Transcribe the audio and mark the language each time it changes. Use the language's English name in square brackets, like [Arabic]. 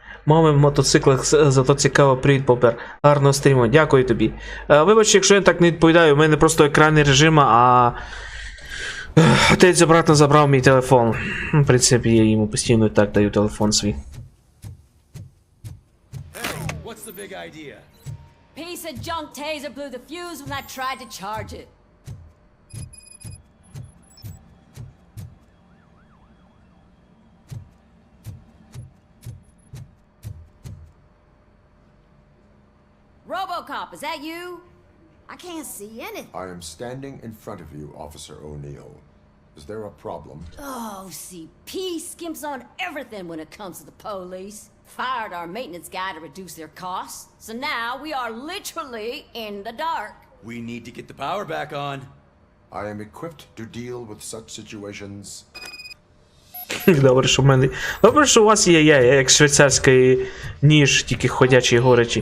[Ukrainian] Мами в мотоциклах, зато цікаво, привіт, Бобер. Гарного стріму, дякую тобі. Вибач, якщо я так не відповідаю, у мене просто екранний режим, а Отець обратно забрав мій телефон. В принципі, я йому постійно і так даю телефон свій. [English] What's the big idea? Piece of junk taser blew the fuse when I tried to charge it. RoboCop, is that you? I can't see anything. I am standing in front of you, Officer O'Neill. Is there a problem? OCP skimps on everything when it comes to the police. Fired our maintenance guy to reduce their costs. So now we are literally in the dark. We need to get the power back on. I am equipped to deal with such situations. [Ukrainian] Добре, що в мене... Добре, що у вас є я, як швейцарський ніж, тільки ходячий і горячий.